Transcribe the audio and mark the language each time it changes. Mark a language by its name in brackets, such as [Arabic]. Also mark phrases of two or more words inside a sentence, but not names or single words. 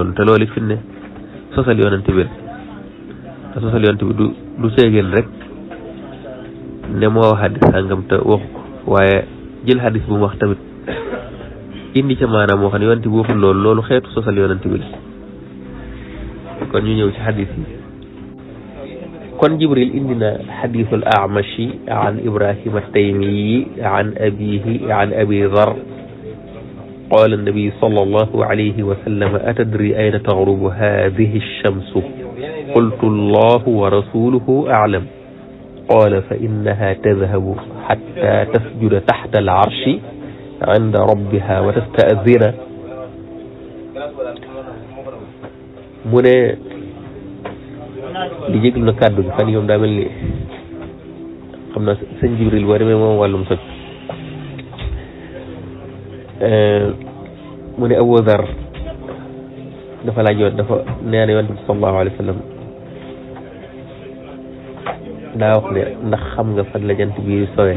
[Wolof] te loolu it fi ne sosal yonante bi te sosal yonante bi du ceegeen rek ne moo wax hadis sàngam te waxu ko, waaye jël hadis bu mu wax tamit indi ca maanaam moo xam ne yonante bi waxul loolu xeetu sosal yonante bi la. kon ñu ñëw ci hadis yi. kon Jibril indi na [Arabic] حديث الأعمش عن إبراهيم التيمي عن أبيه عن أبي ذر قال النبي صلى الله عليه وسلم أتدري أين تغرب هذه الشمس؟ قلت الله ورسوله أعلم. قال فإنها تذهب حتى تسجد تحت العرش عند ربها وتستأذن. [Wolof] mu ne li jéglu na kàddu gi fan yoom daa mel ni xam naa sëñ Jibril boo demee moom wàllum soj. mu ne Abu Dhar dafa laaj yoon dafa nee na yonent bi [Arabic] صلى الله عليه وسلم [Wolof] daa wax ne ndax xam nga fan la jant bi sowe?